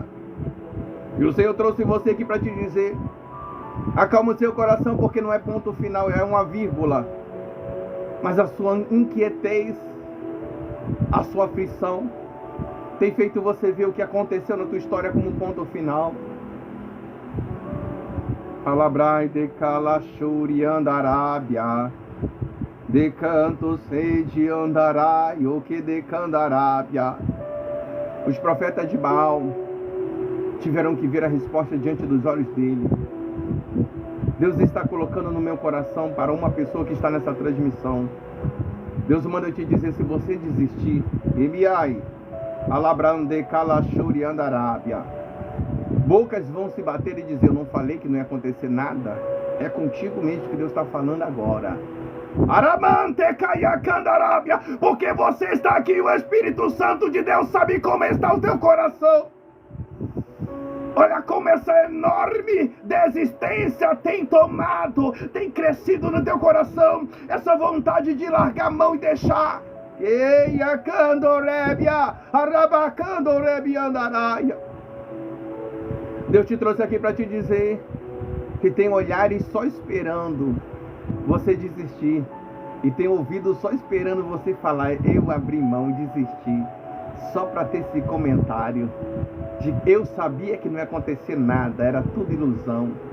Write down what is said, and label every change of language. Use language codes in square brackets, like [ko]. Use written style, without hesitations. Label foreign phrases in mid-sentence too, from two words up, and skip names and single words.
[pt] E o Senhor trouxe você aqui para te dizer: acalma o seu coração, porque não é ponto final, é uma vírgula. Mas a sua inquietez, a sua aflição, tem feito você ver o que aconteceu na tua história como um ponto final. Alabrai de calachuri andarábia. De canto sede andarai, o que de candarábia. Os profetas de Baal tiveram que ver a resposta diante dos olhos dele. Deus está colocando no meu coração para uma pessoa que está nessa transmissão. Deus manda eu te dizer: se você desistir, Eliai, alabrande calachuri andarábia. Bocas vão se bater e dizer: eu não falei que não ia acontecer nada. É contigo mesmo que Deus está falando agora. Aramante caia candarábia, porque você está aqui, o Espírito Santo de Deus sabe como está o teu coração. Olha como essa enorme desistência tem tomado, tem crescido no teu coração, essa vontade de largar a mão e deixar. Eia candorébia, arabacandorébia andaraia. Deus te trouxe aqui para te dizer que tem olhares só esperando você desistir, e tem ouvido só esperando você falar, eu abri mão e desisti, só para ter esse comentário de eu sabia que não ia acontecer nada, era tudo ilusão.